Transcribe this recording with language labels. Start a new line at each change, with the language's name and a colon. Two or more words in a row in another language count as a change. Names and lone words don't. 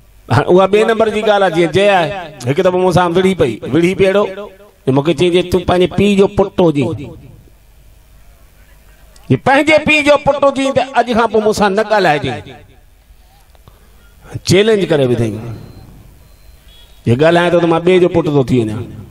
Sindhi: उहा बे नंबर जी गाल जी जया एक दफो मूंसां विढ़ी पई पेड़ो मूंखे चई तूं पंहिंजे पीउ जो पुटु हुजी पंहिंजे पीउ जो पुटु हुजी त अॼु खां पोइ मूंसां न ॻाल्हाइजे चैलेंज करे विधई ये ॻाल्हाए थो त मां ॿिए जो पुटु थो थी वञा